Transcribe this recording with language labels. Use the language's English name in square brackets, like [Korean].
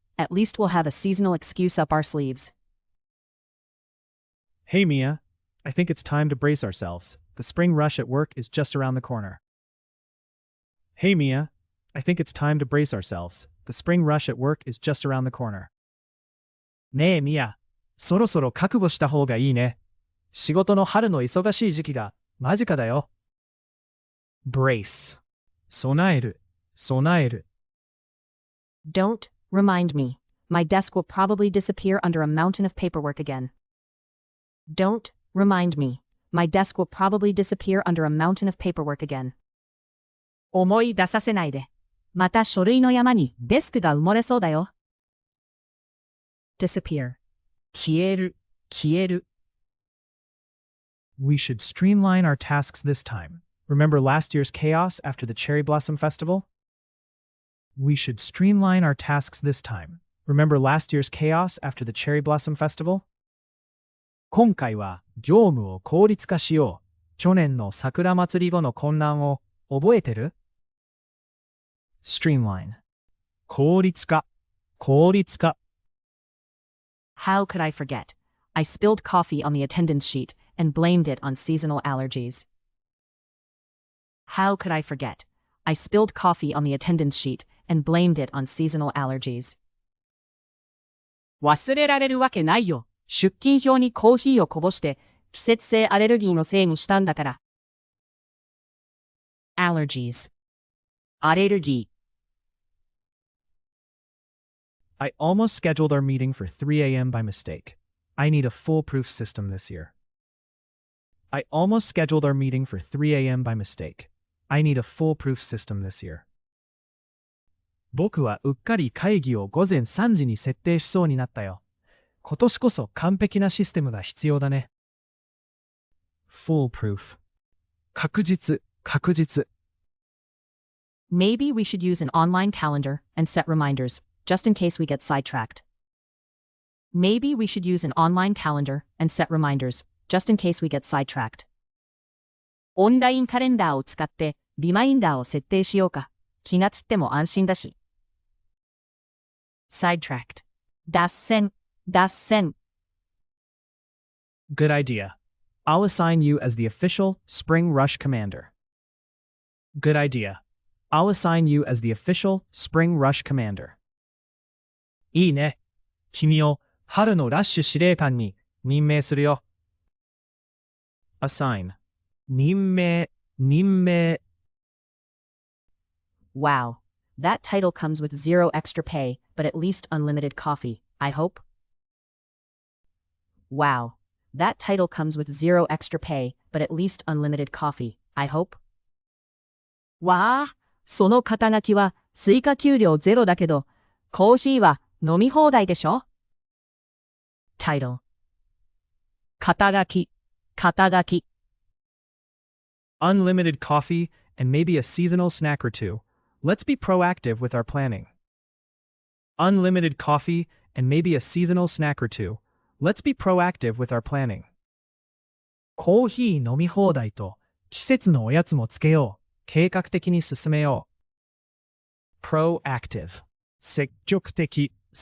[English] At least we'll have a seasonal excuse up our sleeves. Hey Mia, I think it's time to brace ourselves. The spring rush at work is just around the corner. Hey Mia, I think it's time to brace ourselves. The spring rush at work is just around the corner. [Japanese] ねえミア、そろそろ覚悟した方がいいね。仕事の春の忙しい時期が間近だよ。 Brace. 備える、備える。 [English] Don't remind me. My desk will probably disappear under a mountain of paperwork again. Don't remind me. My desk will probably disappear under a mountain of paperwork again. [Japanese] 思い出させないで。また書類の山にデスクが埋もれそうだよ。 [English] Disappear. [Japanese] 消える、消える。 [English] We should streamline our tasks this time. Remember last year's chaos after the Cherry Blossom Festival? We should streamline our tasks this time. Remember last year's chaos after the Cherry Blossom Festival? [Japanese] 今回は業務を効率化しよう。去年の桜祭り後の混乱を覚えてる？ Streamline. 効率化、効率化。 [English] How could I forget? I spilled coffee on the attendance sheet and blamed it on seasonal allergies. How could I forget? I spilled coffee on the attendance sheet and blamed it on seasonal allergies. [Japanese] 忘れられるわけないよ。出勤表にコーヒーをこぼして季節性アレルギーのせいにしたんだから。 [English] Allergies. [Japanese] アレルギー。 [English] I almost scheduled our meeting for 3 a.m. by mistake. I need a foolproof system this year. I almost scheduled our meeting for 3 a.m. by mistake. I need a foolproof system this year. [Japanese] 僕はうっかり会議を午前3時に設定しそうになったよ。今年こそ完璧なシステムが必要だね。 Foolproof. 確実、確実。 [English] Maybe we should use an online calendar and set reminders, just in case we get sidetracked. Maybe we should use an online calendar and set reminders, just in case we get sidetracked. [Japanese] オンラインカレンダーを使ってリマインダーを設定しようか。気がつっても安心だし。 [English] Sidetracked. [Japanese] 脱線、脱線。 [English] Good idea. I'll assign you as the official Spring Rush Commander. Good idea. I'll assign you as the official Spring Rush Commander. [Japanese] いいね。君を春のラッシュ司令官に任命するよ。 Assign. 任命、任命。 [English] Wow. That title comes with zero extra pay, but at least unlimited coffee, I hope. Wow. that title comes with zero extra pay, but at least unlimited coffee, I hope. [Japanese] わあ、その肩書きは追加給料ゼロだけど、コーヒーは飲み放題でしょ? Title 肩書き [English] Unlimited coffee and maybe a seasonal snack or two. Let's be proactive with our planning. Unlimited coffee and maybe a seasonal snack or two. Let's be proactive with our planning. [Japanese] コーヒー飲み放題と季節のおやつもつけよう。計画的に進めよう。 proactive 積極的